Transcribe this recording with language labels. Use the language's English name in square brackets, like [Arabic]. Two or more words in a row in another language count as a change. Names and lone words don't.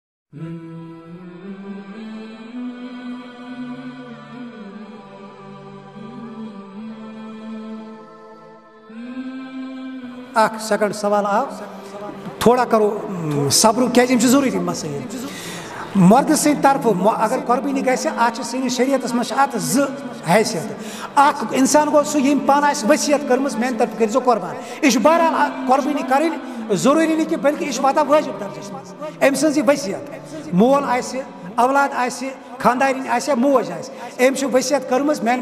[Kashmiri] اخ سیکنڈ سوال آو تھوڑا کرو صبر کیا ضروری مسائل مرد سند طرف اگر قربانی گھِ اتھ سٲنِس شریعتس منٛز چھِ اتھ زٕ حیثیت اکھ انسان گوٚو سُہ ییٚمۍ پانہٕ آسہِ ؤصیت کٔرمٕژ میانہِ طرفہٕ کٔرۍ زیو قۄربان یہِ چھُ بہرحال قۄربٲنی کَرٕنۍ ضروٗری نہٕ کینٛہہ بلکہِ یہِ چھُ واتان واجب درجس منٛز أمۍ سٕنٛز یہِ ؤصیت مول آسہِ اولاد آسہِ خاندارِنۍ آسہِ یا موج آسہِ أمۍ چھِ ؤصیت کٔرمٕژ میانہِ